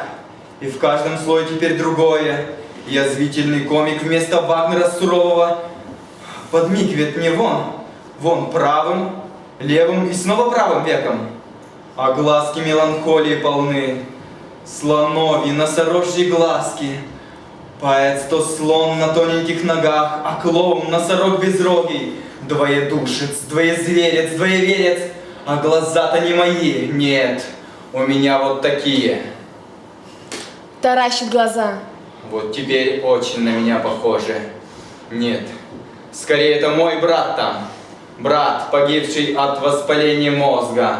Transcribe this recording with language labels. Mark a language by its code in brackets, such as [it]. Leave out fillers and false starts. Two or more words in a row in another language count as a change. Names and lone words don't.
[ru] И в каждом слое теперь другое. Язвительный комик вместо Вагнера сурового подмигивает мне вон правым, левым и снова правым веком. А глазки меланхолии полны, слоновьи, носорожьи глазки. Поэт сто слон на тоненьких ногах, а клоун носорог безрогий. Двоедушец, двоезверец, двоеверец, а глаза-то не мои, нет, у меня вот такие. Таращит глаза. Вот теперь очень на меня похоже. Нет, скорее это мой брат там. Брат, погибший от воспаления мозга.